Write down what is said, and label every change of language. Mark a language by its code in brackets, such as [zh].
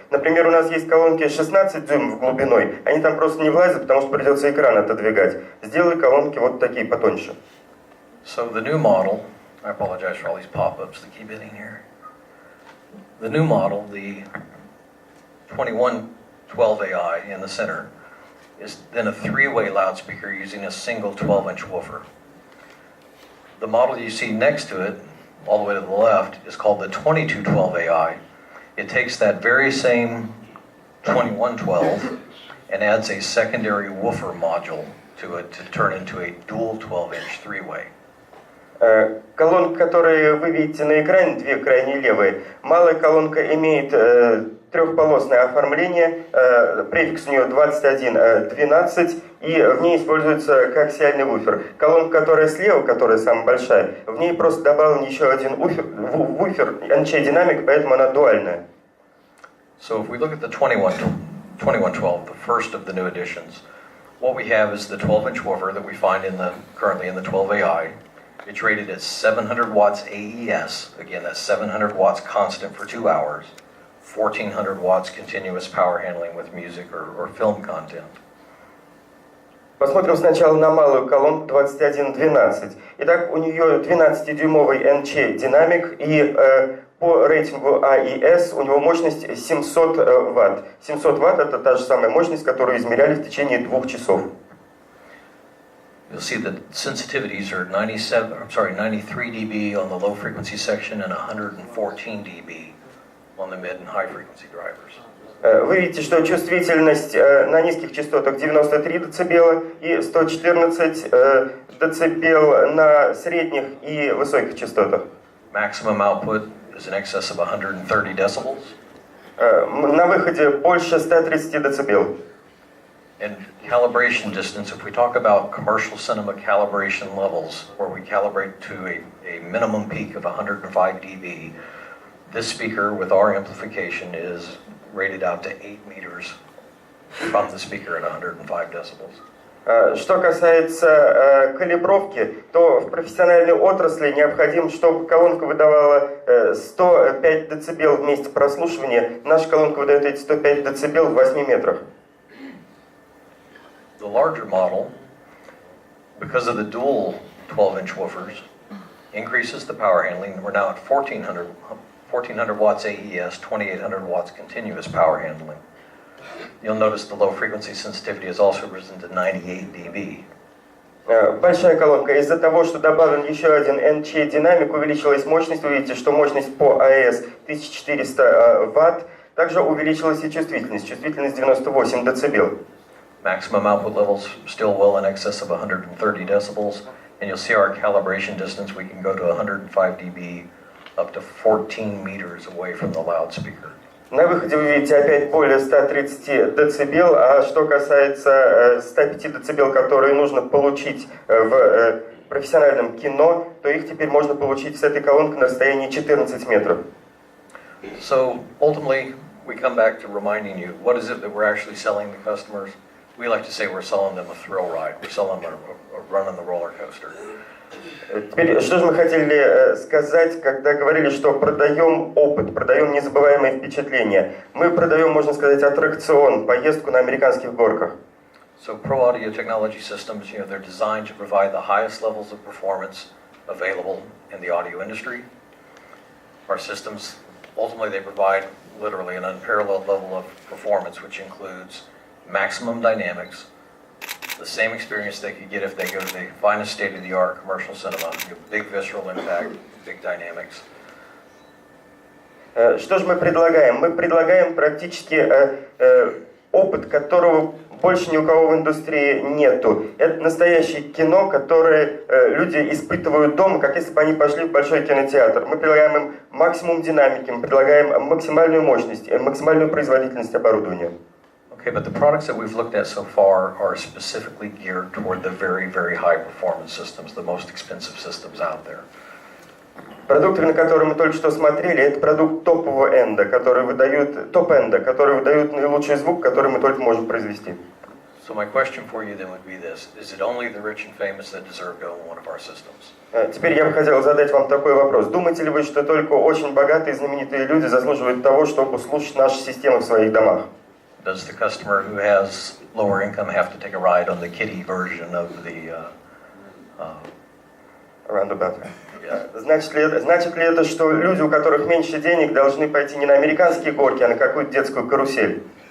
[ru] Например, у нас есть колонки 16 дюймов глубиной, они там просто не влазят, потому что придется экран отодвигать. Сделай колонки вот такие потоньше. [en] So the new model, I apologize for all these pop-ups that keep hitting here. The new model, the 2112AI in the center, is then a three-way loudspeaker using a single 12-inch woofer. The model you see next to it, all the way to the left, is called the 2212AI. It takes that very same 2112 and adds a secondary woofer module to it to turn into a dual 12-inch three-way. [ru] Колонка, которые вы видите на экране, две крайне левые, малая колонка имеет трехполосное оформление, префикс у нее 2112, и в ней используется коаксиальный вуфер. Колонка, которая слева, которая самая большая, в ней просто добавлен еще один вуфер, NC-динамик, поэтому она дуальная. [en] So if we look at the 2112, the first of the new additions, what we have is the 12-inch woofer that we find currently in the 12AI. It's rated at 700 watts AES. Again, that's 700 watts constant for 2 hours. 1400 watts continuous power handling with music or film content. [ru] Посмотрим сначала на малую колонку 2112. Итак, у нее 12-дюймовый NC-динамик, и по рейтингу AES у него мощность 700 Вт. 700 Вт это та же самая мощность, которую измеряли в течение 2 часов. [en] You'll see that sensitivities are 93 dB on the low frequency section and 114 dB on the mid and high frequency drivers. [ru] Вы видите, что чувствительность на низких частотах 93 дБ и 114 дБ на средних и высоких частотах. [en] Maximum output is in excess of 130 decibels. [ru] На выходе больше 130 дБ. [en] And calibration distance, if we talk about commercial cinema calibration levels, where we calibrate to a minimum peak of 105 dB, this speaker with our amplification is rated out to 8 meters from the speaker at 105 decibels. [ru] Что касается калибровки, то в профессиональной отрасли необходимо, чтобы колонка выдавала 105 дБ в месте прослушивания. Наша колонка выдает эти 105 дБ в 8 метрах. [en] The larger model, because of the dual 12-inch woofers, increases the power handling. We're now at 1400 watts AES, 2800 watts continuous power handling. You'll notice the low frequency sensitivity has also risen to 98 dB. [ru] Большая колонка. Из-за того, что добавлен еще один NC-динамик, увеличилась мощность. Вы видите, что мощность по AES 1400 Вт. Также увеличилась и чувствительность. Чувствительность 98 дБ. [en] Maximum output levels still well in excess of 130 decibels, and you'll see our calibration distance, we can go to 105 dB up to 14 meters away from the loudspeaker. [ru] На выходе вы видите опять более 130 дБ, а что касается 105 дБ, которые нужно получить в профессиональном кино, то их теперь можно получить с этой колонкой на расстоянии 14 метров. [en] So ultimately, we come back to reminding you, what is it that we're actually selling the customers? We like to say we're selling them a thrill ride. We're selling them a run on the roller coaster. [ru] Теперь, что же мы хотели сказать, когда говорили, что продаем опыт, продаем незабываемые впечатления? Мы продаем, можно сказать, аттракцион, поездку на американских горках. [en] So ProAudioTechnology systems, they're designed to provide the highest levels of performance available in the audio industry. Our systems, ultimately, they provide literally an unparalleled level of performance, which includes maximum dynamics, the same experience they could get if they go to the finest state-of-the-art commercial cinema, big visceral impact, big dynamics. [ru] Что же мы предлагаем? Мы предлагаем практически опыт, которого больше ни у кого в индустрии нету. Это настоящее кино, которое люди испытывают дома, как если бы они пошли в большой кинотеатр. Мы предлагаем им максимум динамики, мы предлагаем максимальную мощность, максимальную производительность оборудования. [en] Okay, but the products that we've looked at so far are specifically geared toward the very, very high performance systems, the most expensive systems out there. [ru] Продукты, на которые мы только что смотрели, это продукт топового энда, который выдают топ-энда, который выдают наилучший звук, который мы только можем произвести. [en] So my question for you then would be this: is it only the rich and famous that deserve to own one of our systems? [ru] Теперь я бы хотел задать вам такой вопрос. Думаете ли вы, что только очень богатые и знаменитые люди заслуживают того, чтобы слушать наши системы в своих домах? [en] Does the customer who has lower income have to take a ride on the kiddie version of the Roundabout. [ru] Значит ли это, что люди, у которых меньше денег, должны пойти не на американские горки, а на какую-то детскую карусель?